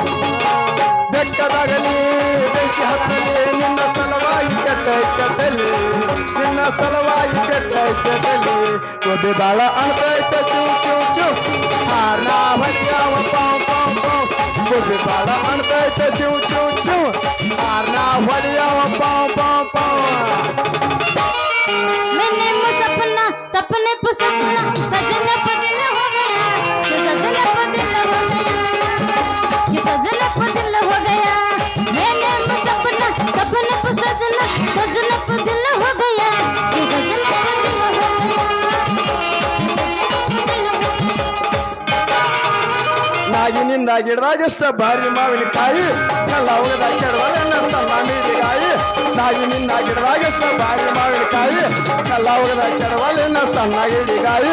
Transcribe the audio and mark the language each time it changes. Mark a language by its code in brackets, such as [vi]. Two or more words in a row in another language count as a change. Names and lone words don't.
[kn] ಬೆಕ್ಕದಾಗಲಿ ಬೆಂಕಿ ಹತ್ತಲಿ ನಿನ್ನ ಸಲುವಾಗಿ ಕೆಟ್ಟೈತೆ ತಲಿ, ನಿನ್ನ ಸಲುವಾಗಿ ಕೆಟ್ಟೈತೆ ತಲಿ. ಬುದ್ಧಿ ಬಾಳ ಅಣ್ತೈತೆ ಚಿವ್ ಚಿವ್ ಚಿವ್, ಹಾರ ಹೊಡಿಯಾವ ಪಾವ್ ಪಾವ್ ಪಾವ್. ಬುದ್ಧಿ ಬಾಳ ಅಣ್ತೈತೆ ಚಿವ್ ಚಿವ್ ಚಿವ್, ಹಾರ ಹೊಡಿಯಾವ ಪಾವ್ ಪಾವ್ ಪಾವ್. [hi] मैंने वो सपना सपने पे सजना सजना पे दिल हो गया, ये सजना पे दिल हो गया, ये सजना पे दिल हो गया. मैंने वो सपना सपने पे सजना सजना पे दिल हो गया, ये सजना पे दिल हो गया. [kn] ನಾಗಿ ನಿನ್ನ ಗಿಡದಾಗ ಎಷ್ಟ ಭಾರಿ ಮಾವಿನಕಾಯಿ, ಎಲ್ಲ ಹೋಗದ ಕೆಡವಾಗ ನನ್ನ ಮೀದಿಗಾಯಿ. ನಾಗಿ ನಿನ್ನ ಗಿಡದಾಗ ಎಷ್ಟ ಭಾರಿ ಮಾವಿನಕಾಯಿ, ಎಲ್ಲ ಹೋಗದ ಕೆಡವಾಗ ನನ್ನ ಸಣ್ಣ ಗಿಡಿಗಾಯಿ.